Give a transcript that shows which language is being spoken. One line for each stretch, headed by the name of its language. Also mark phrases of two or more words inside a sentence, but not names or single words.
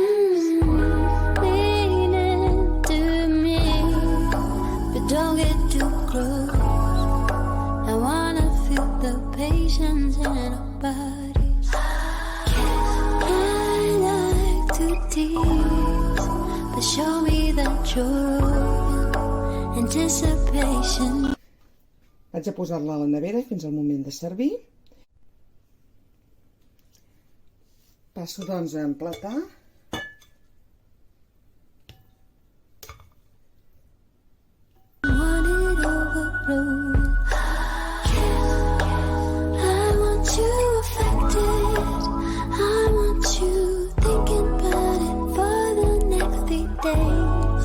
English: Leaning to me, but don't get too close. I wanna feel the patience in our bodies. I like to tease, but show me that you're open. Anticipation.
Catalan: Vaig a posar-la a la nevera fins al moment de servir. Passo doncs a emplatar.
English: Want it overflow. I want you affected. I want you thinking about it for the next 3 days.